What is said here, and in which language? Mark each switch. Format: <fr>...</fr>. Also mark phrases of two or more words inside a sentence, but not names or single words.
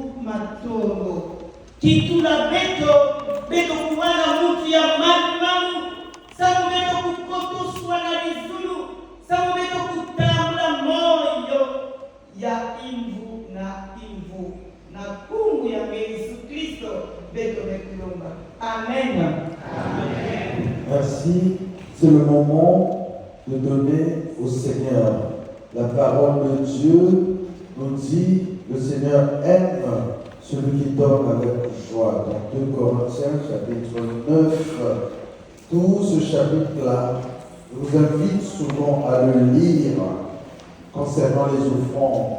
<kg>matondo kitula beto kuwana mutu ya manu sabu beto kukotuswa na lizulu sabu beto kutambula moyo ya imvu na kungu ya Yesu Kristo beto mekulomba. Amen. Amen.</kg> <fr>Merci. C'est le moment de donner au Seigneur. La parole de Dieu nous dit, le Seigneur aime celui qui donne avec joie. Dans 2 Corinthiens chapitre 9, tout ce chapitre-là, je vous invite souvent à le lire concernant les offrandes.</fr>